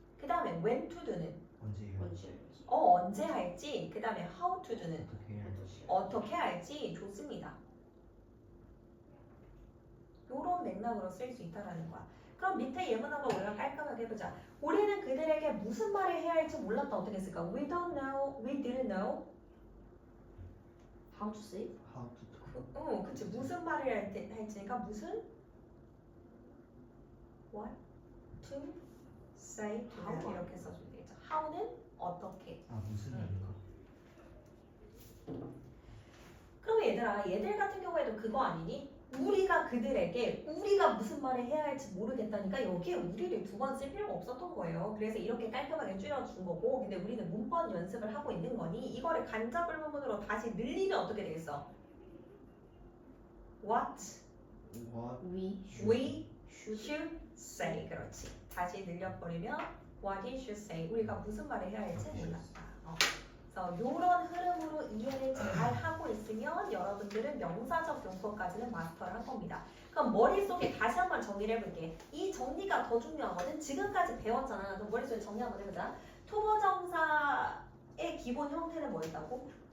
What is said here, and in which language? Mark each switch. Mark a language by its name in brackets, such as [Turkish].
[Korean] 그 다음에 [English] when to do [Korean] 는 언제 할지, 그 다음에 [English] how to do [Korean] 는 어떻게 할지. 좋습니다. 요런 맥락으로 쓸 수 있다라는 거야. 그럼 밑에 예문한 거 우리가 깔끔하게 해보자. 우리는 그들에게 무슨 말을 해야 할지 몰랐다. 어떻게 쓸까? [English] We don't know, we didn't know. How to say? [Korean] 그치. 무슨 말을 할지니까 무슨? [English] What to say to them. [Korean] 이렇게 써주면 되겠죠. How는 어떻게. 무슨 말인가? 그럼 얘들 같은 경우에도 그거 아니니? 우리가 그들에게 우리가 무슨 말을 해야 할지 모르겠다니까 여기에 우리를 두 번 쓸 필요가 없었던 거예요. 그래서 이렇게 깔끔하게 줄여준 거고, 근데 우리는 문법 연습을 하고 있는 거니 이거를 간접불문으로 다시 늘리면 어떻게 되겠어? [English] What What we should say. [Korean] 그렇지. 다시 늘려버리면 [English] what you should say. [Korean] 우리가 무슨 말을 해야 할지 몰랐다. 그래서 이런 흐름으로 이해를 잘 하고 있으면 여러분들은 명사적 용법까지는 마스터를 한 겁니다. 그럼 머릿속에 다시 한번 정리를 해볼게. 이 정리가 더 중요하거든. 지금까지 배웠잖아. 그럼 머릿속에 정리 한번 해보자. 투부정사의 기본 형태는 뭐였다고?